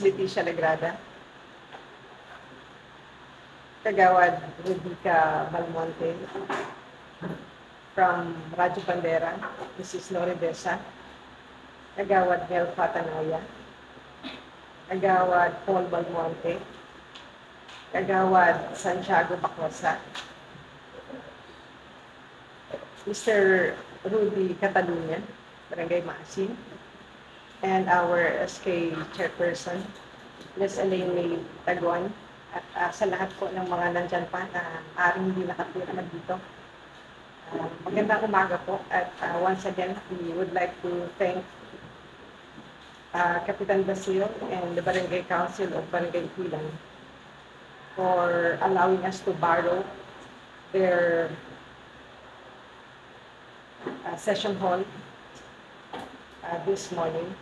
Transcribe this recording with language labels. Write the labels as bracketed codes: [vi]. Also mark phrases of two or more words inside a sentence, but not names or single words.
[en] Leticia Legrada, Kagawad Rudica Balmonte, from Radyo Bandera, Mrs. Lori Desa, Kagawad Mel Fatanaya, Kagawad Paul Balmonte, Kagawad Santiago Bacosa, Mr. Rudy Catalunya, Barangay Maasin, and our SK Chairperson, Ms. [tl] Elaine May Taguan, at sa lahat po ng mga nandyan pa na aring hindi nakapirma dito. Magandang umaga po at [en] once again, we would like to thank Kapitan Basil and the Barangay Council of Barangay Ipilan for allowing us to borrow their session hall this morning.